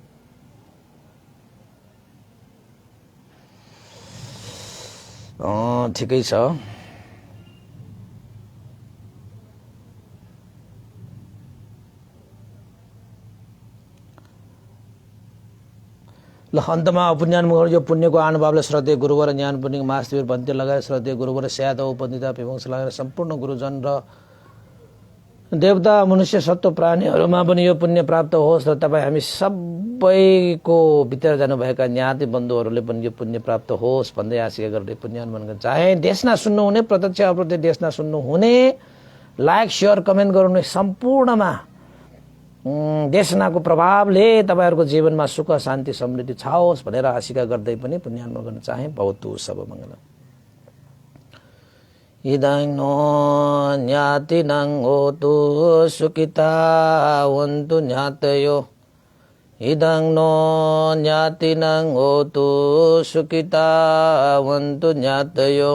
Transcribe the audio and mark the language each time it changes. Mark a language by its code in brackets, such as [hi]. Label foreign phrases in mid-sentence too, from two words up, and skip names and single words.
[ne] ठिकै छ। ल अन्तमा पुण्यान यो पुण्यको अनुभवले श्रद्धेय गुरुवर ज्ञान पुण्य महाशिविर भन्ते लगाएर श्रद्धेय गुरुवर स्यादव उपनिता विवंश लगाएर सम्पूर्ण गुरुजन र देवता मनुष्य सत्व प्राणीहरूमा पनि यो पुण्य प्राप्त होस् र तपाईँ हामी सबैको भित्र जानुभएका ज्ञाति बन्धुहरूले पनि यो पुण्य प्राप्त होस् भन्दै आशा गर्दै पुण्यान मन चाहे देशना सुन्नुहुने प्रत्यक्ष अप्रत्यक्ष देशना सुन्नुहुने [en] like share comment [ne] गर्नुहुने सम्पूर्णमा देशनाको प्रभावले तपाईहरुको जीवनमा सुख शान्ति समृद्धि छाओस् भनेर आशिका गर्दै पनि पुण्यान गर्न चाहे। [pi] भवतु सब मंगलम। इदं नो ज्ञातिनं होतु सुखिता वन्तु ज्ञातयो। इदं नो ज्ञातिनं होतु सुखिता वन्तु ज्ञातयो।